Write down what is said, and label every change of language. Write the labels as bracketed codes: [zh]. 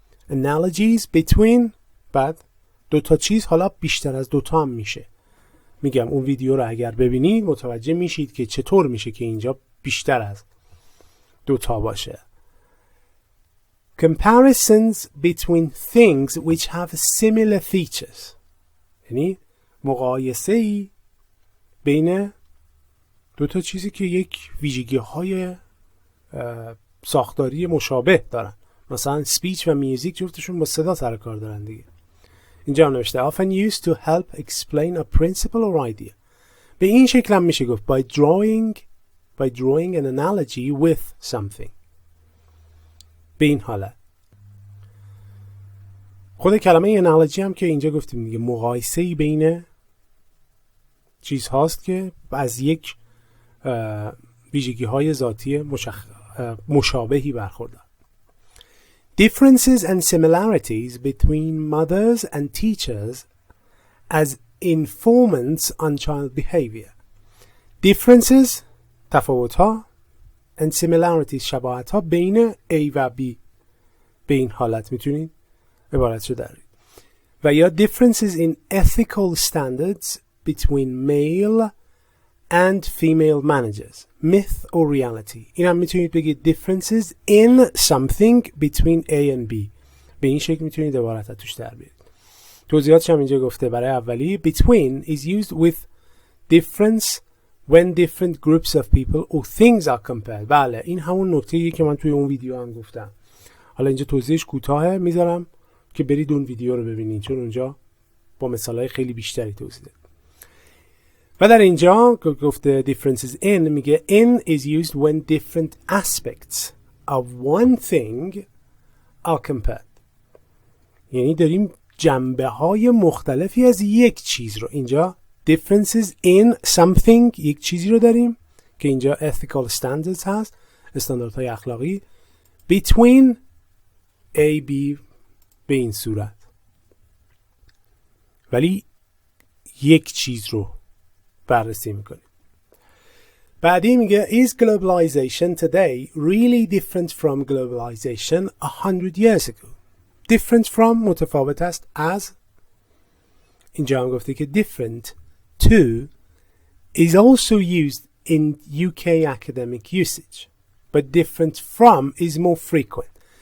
[en] Analogies between [fa] بعد دوتا چیز، حالا بیشتر از دوتا هم میشه. میگم اون ویدیو رو اگر ببینید متوجه میشید که چطور میشه که اینجا بیشتر از دوتا باشه. [en] Comparisons between things which have similar features. [fa] یعنی مقایسه‌ای بین دوتا چیزی که یک ویژگی‌های ساختاری مشابه دارن. مثلا speech و میوزیک جفتشون با صدا سر کار دارن دیگه. اینجا هم نوشته [en] often used to help explain a principle or idea. [fa] به این شکل هم میشه گفت [en] by drawing an analogy with something. [fa] به این حالت. خود کلمه analogy هم که اینجا گفتیم دیگه مقایسه‌ای بین چیز هاست که از یک ویژگی‌های ذاتی مشابهی برخوردار. [en] Differences and similarities between mothers and teachers as informants on child behavior. [fa] Differences تفاوت‌ها and similarities شباهت‌ها بین A و B به این حالت میتونید عبارتشو درید. و یا [en] differences in ethical standards between male and female managers. Myth or reality. [fa] این هم میتونید بگید [en] differences in something between A and B. [fa] به این شکل میتونید عبارت توش در بیارید. توضیحاتش هم اینجا گفته. برای اولی [en] between is used with difference when different groups of people or things are compared. [fa] بله این همون نکته‌ایه که من توی اون ویدیو هم گفتم. حالا اینجا توضیحش کوتاهه، میذارم که برید اون ویدیو رو ببینید چون اونجا با مثالهای خیلی بیشتری توضیح داد. و در اینجا گفته [en] differences in [fa] میگه [en] in is used when different aspects of one thing are compared. [fa] یعنی داریم جنبه های مختلفی از یک چیز رو، اینجا [en] differences in something [fa] یک چیزی رو داریم که اینجا [en] ethical standards [fa] هست، استانداردهای اخلاقی، [en] between A B [fa] به این صورت، ولی یک چیز رو بررسی میکنیم. بعدی میگه [en] is globalization today really different from globalization 100 years ago. different from [fa] متفاوت است از، اینجا هم گفته که [en] different to is also used in UK academic usage but different from is more frequent.